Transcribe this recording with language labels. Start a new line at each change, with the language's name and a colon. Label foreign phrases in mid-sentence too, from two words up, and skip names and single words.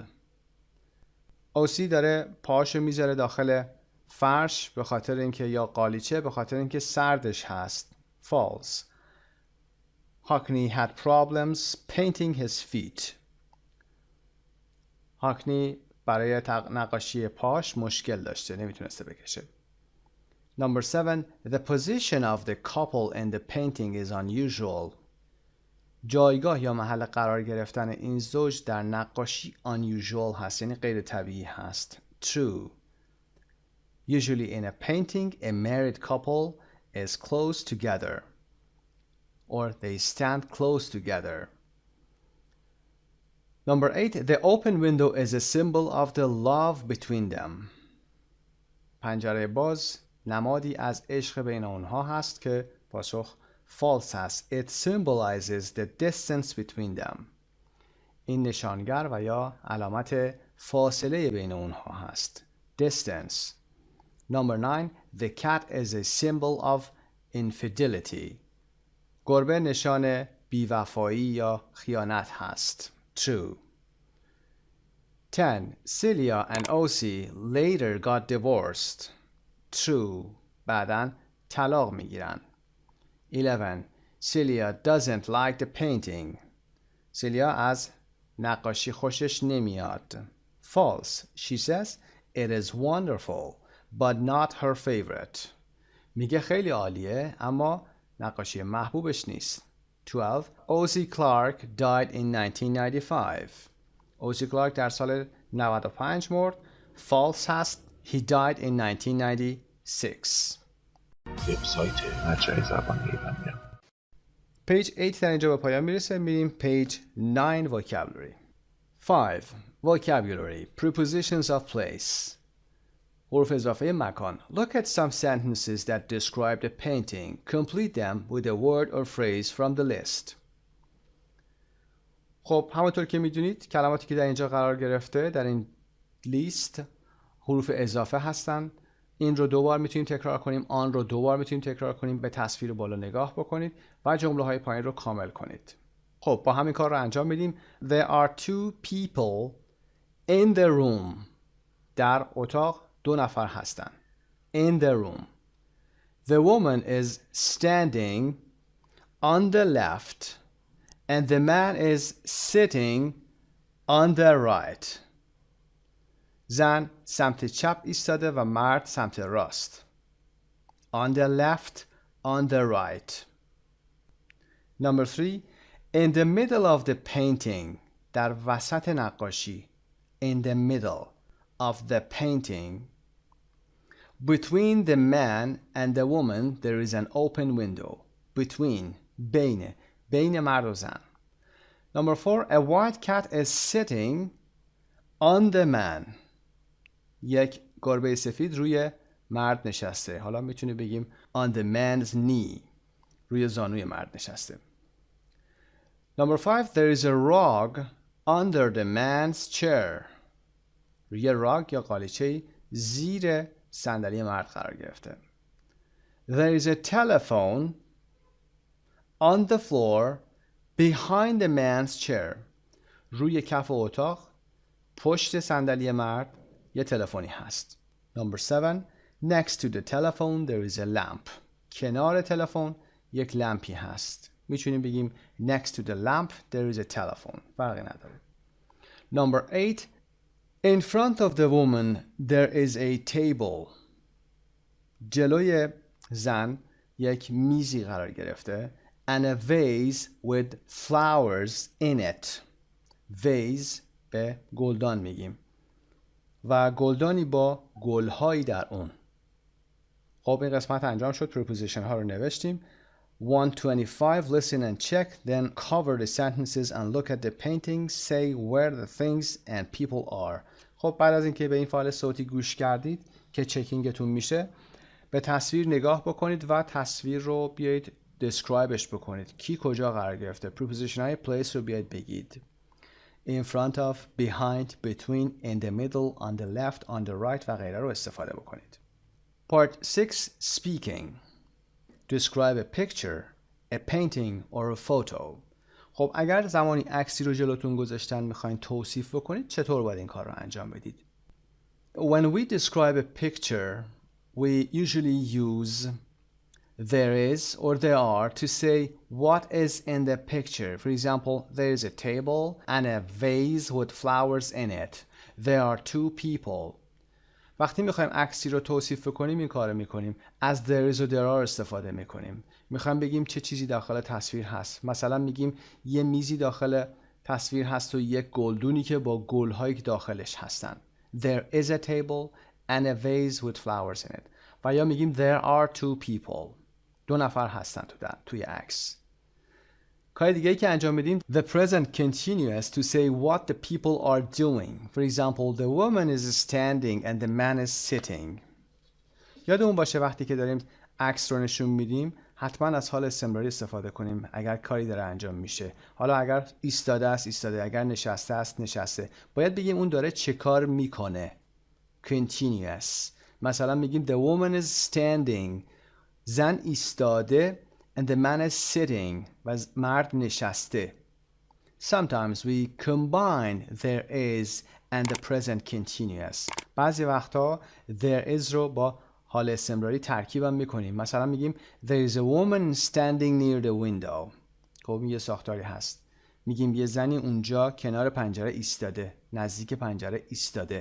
Persian: اوسی داره پاهاشو میذاره داخل فرش به خاطر اینکه یا قالیچه به خاطر اینکه سردش هست.
English: False. Hockney had problems painting his feet.
Persian: هاکنی برای نقاشی پاش مشکل داشته، نمیتونسته بکشه.
English: Number 7. The position of the couple in the painting is unusual.
Persian: جایگاه یا محل قرار گرفتن این زوج در نقاشی unusual هست، یعنی غیر طبیعی هست.
English: True. Usually in a painting, a married couple is close together or they stand close together. Number 8, the open window is a symbol of the love between them.
Persian: پنجره باز نمادی از عشق بین اونها هست که پاسخ false هست.
English: It symbolizes the distance between them.
Persian: این نشانگر و یا علامت فاصله بین اونها هست.
English: Distance. Number 9, the cat is a symbol of infidelity.
Persian: گربه نشان بیوفایی یا خیانت هست.
English: True. 10. Celia and Osi later got divorced. True.
Persian: بعداً طلاق میگیرن.
English: 11. Celia doesn't like the painting.
Persian: سیلیا از نقاشی خوشش نمیاد.
English: False. She says it is wonderful but not her favorite.
Persian: میگه خیلی عالیه اما نقاشی محبوبش نیست.
English: 12. Osi Clark died in 1995.
Persian: اوسی کلارک در سال 95 مرد. False هست.
English: He died in 1996.
Persian: وبسایت مجموعه زبان ایرانی. Page 8 در اینجا به پایان میرسه. میریم
English: page 9 vocabulary. 5. Vocabulary. Prepositions of place.
Persian: حروف اضافه مکان.
English: Look at some sentences that describe the painting. Complete them with a word or phrase from the list.
Persian: خب همونطور که میدونید کلماتی که در اینجا قرار گرفته در این لیست حروف اضافه هستن. این رو دوبار میتونیم تکرار کنیم، آن رو دوبار میتونیم تکرار کنیم، به تصویر بالا نگاه بکنید و جمله های پایین رو کامل کنید. خب با همین کار رو انجام میدیم.
English: There are 2 people in the room.
Persian: در اتاق 2 نفر هستن.
English: In the room. The woman is standing on the left and the man is sitting on the right.
Persian: زن سمت چپ ایستاده و مرد سمت راست.
English: On the left, on the right. Number 3. In the middle of the painting.
Persian: در وسط نقاشی.
English: In the middle of the painting. Between the man and the woman there is an open window. Between.
Persian: بین مرد و زن.
English: Number 4. A white cat is sitting on the man.
Persian: یک گربه سفید روی مرد نشسته. حالا میتونی بگیم
English: on the man's knee.
Persian: روی زانوی مرد نشسته.
English: Number 5. There is a rug under the man's chair.
Persian: روی راگ یا قالیچه زیر صندلی مرد قرار گرفته.
English: There is a telephone on the floor behind the man's chair.
Persian: روی کف اتاق پشت صندلی مرد یه تلفنی هست.
English: Number 7. Next to the telephone there is a lamp.
Persian: کنار تلفن یک لمپی هست. میتونیم بگیم
English: next to the lamp there is a telephone.
Persian: فرقی نداره.
English: Number 8. In front of the woman there is a table.
Persian: جلوی زن یک میزی قرار گرفته.
English: And a vase with flowers in it.
Persian: Vase به گلدان میگیم. و گلدانی با گلهایی در اون. خب این قسمت انجام شد. preposition ها رو نوشتیم.
English: 125. Listen and check. Then cover the sentences and look at the painting. Say where the things and people are.
Persian: خب بعد از اینکه به این فایل صوتی گوش کردید که چکینگتون میشه به تصویر نگاه بکنید و تصویر رو بیایید describeش بکنید. کی کجا قرار گرفته. preposition های place رو بیایید بگید.
English: In front of, behind, between, in the middle, on the left, on the right
Persian: و غیره رو استفاده بکنید.
English: Part 6. Speaking. Describe a picture, a painting or a photo. خب اگر زمانی عکسی رو جلوتون گذاشتن میخواین توصیف بکنید چطور باید این کار رو انجام بدید؟ When we describe a picture, we usually use there is or there are to say what is in the picture. For example, there is a table and a vase with flowers in it. There are 2 people.
Persian: وقتی میخوایم عکسی رو توصیف کنیم این کارو میکنیم. از
English: there is
Persian: و
English: there are
Persian: استفاده میکنیم. میخوایم بگیم چه چیزی داخل تصویر هست. مثلا میگیم یه میزی داخل تصویر هست و یک گلدونی که با گلهایی که داخلش هستن.
English: There is a table and a vase with flowers in it.
Persian: و یا میگیم
English: there are two people.
Persian: 2 نفر هستن توی عکس. کار دیگه‌ای که انجام بدیم
English: the present continuous to say what the people are doing. For example, the woman is standing and the man is sitting.
Persian: یادمون باشه وقتی که داریم عکس رو نشون میدیم حتما از حال استمراری استفاده کنیم اگر کاری داره انجام میشه. حالا اگر ایستاده است ایستاده، اگر نشسته است نشسته. باید بگیم اون داره چه کار میکنه.
English: Continuous.
Persian: مثلا میگیم
English: the woman is standing.
Persian: زن ایستاده
English: and the man is sitting.
Persian: و مرد نشسته.
English: Sometimes we combine there is and the present continuous.
Persian: بعضی وقتا
English: there is
Persian: رو با حال استمراری ترکیبم میکنیم. مثلا میگیم
English: there is a woman standing near the window.
Persian: خب یه ساختاری هست. میگیم یه زنی اونجا کنار پنجره ایستاده. نزدیک پنجره ایستاده.